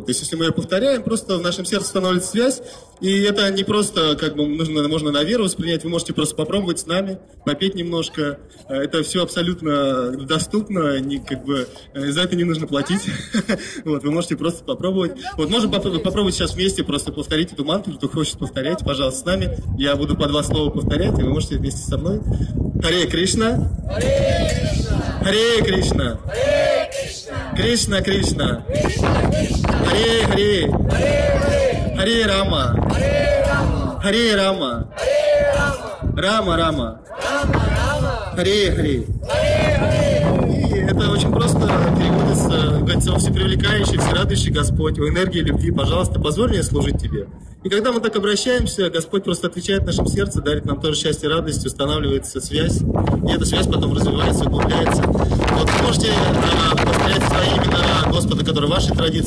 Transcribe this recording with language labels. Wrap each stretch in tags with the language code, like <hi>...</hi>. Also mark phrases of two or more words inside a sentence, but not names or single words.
<ru>То есть, если мы ее повторяем, просто в нашем сердце становится связь, и это не просто, как бы, можно на веру воспринять, вы можете просто попробовать с нами, попеть немножко, это все абсолютно доступно, за это не нужно платить, вот, вы можете просто попробовать. Вот, можем попробовать сейчас вместе просто повторить эту мантру, кто хочет повторять, пожалуйста, с нами, я буду по 2 слова повторять, и вы можете вместе со мной.</ru> <sa>हरे कृष्ण हरे कृष्ण कृष्ण कृष्ण हरे हरे हरे राम हरे राम राम राम हरे हरे.</sa> <ru>И это очень просто переводится, говорится, всепривлекающий, всерадующий Господь, в энергии любви, пожалуйста, позволь мне служить Тебе. И когда мы так обращаемся, Господь просто отвечает в нашем сердце, дарит нам тоже счастье и радость, устанавливается связь. И эта связь потом развивается, углубляется. Вот вы можете повторять свои имена Господа, которые в вашей традиции.</ru>